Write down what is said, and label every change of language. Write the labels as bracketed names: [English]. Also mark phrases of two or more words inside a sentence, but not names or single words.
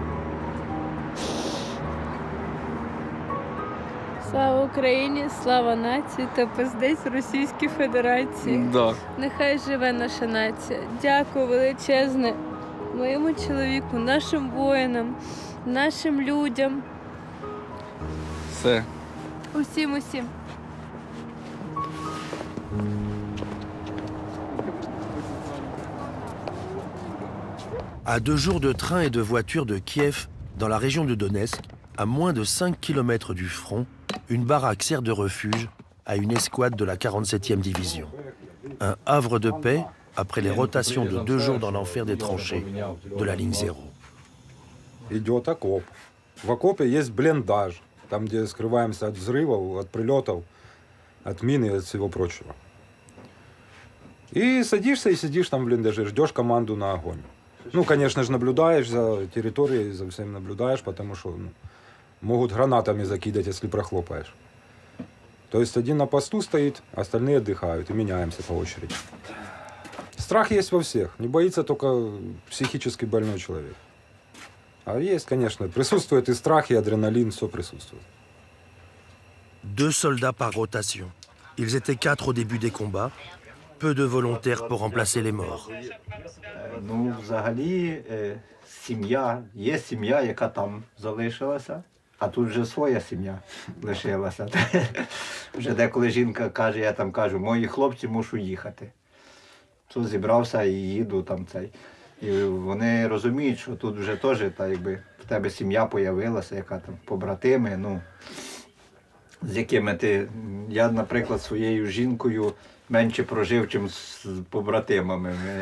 [Ukrainian] Слава Україні, слава нації та пиздець Російській Федерації. Да. Нехай живе наша нація. Дякую величезне моєму чоловіку, нашим воїнам, нашим людям, Все. усім. [French] À 2 jours de train et de voiture de Kiev, dans la région de Donetsk, à moins de 5 km du front, une baraque sert de refuge à une escouade de la 47e division. Un havre de paix après les rotations de 2 jours dans l'enfer des tranchées de la ligne 0. [Russian] Идет окоп. В окопе есть блиндаж, там, где скрываемся от взрывов, от прилетов, от мин и от всего прочего. И садишься и сидишь там в блиндаже, ждешь команду на огонь. Ну, конечно же, наблюдаешь за территорией, за всем наблюдаешь, потому что могут гранатами закидать, если прохлопаешь. То есть один на посту стоит, остальные отдыхают, и меняемся по очереди. Страх есть во всех, не боится только психически больной человек. А есть, конечно, присутствует и страх, и адреналин, все присутствует. [French] 2 soldats par rotation. Ils étaient 4 au début des combats, peu de volontaires pour remplacer les morts. [Ukrainian] Ну, взагалі, є сім'я, яка там залишилася, а тут вже своя сім'я лишилася. Вже деколи жінка каже, я там кажу, мої хлопці, мушу їхати. Тут зібрався і їду там цей. І вони розуміють, що тут вже теж, та, якби, в тебе сім'я появилася, яка там побратими, ну, з якими ти, я, наприклад, своєю жінкою менше прожив, чим з побратимами.